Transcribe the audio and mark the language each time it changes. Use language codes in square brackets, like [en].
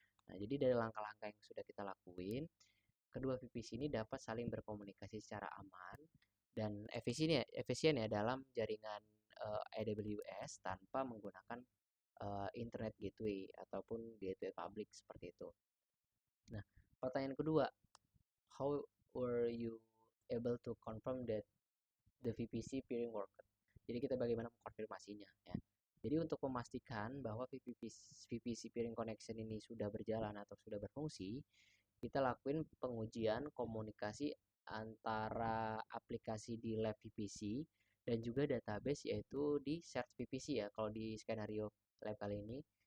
[id] Nah, jadi dari langkah-langkah yang sudah kita lakuin, kedua VPC ini dapat saling berkomunikasi secara aman dan efisien ya dalam jaringan AWS tanpa menggunakan internet gateway ataupun gateway public seperti itu. [en] Nah, [id] pertanyaan kedua, [en] how were you able to confirm that the VPC peering worked? [id] Jadi kita bagaimana mengkonfirmasinya ya. Jadi untuk memastikan bahwa VPC peering connection ini sudah berjalan atau sudah berfungsi, kita lakuin pengujian komunikasi antara aplikasi di lab VPC dan juga database yaitu di search VPC ya kalau di skenario lab kali ini.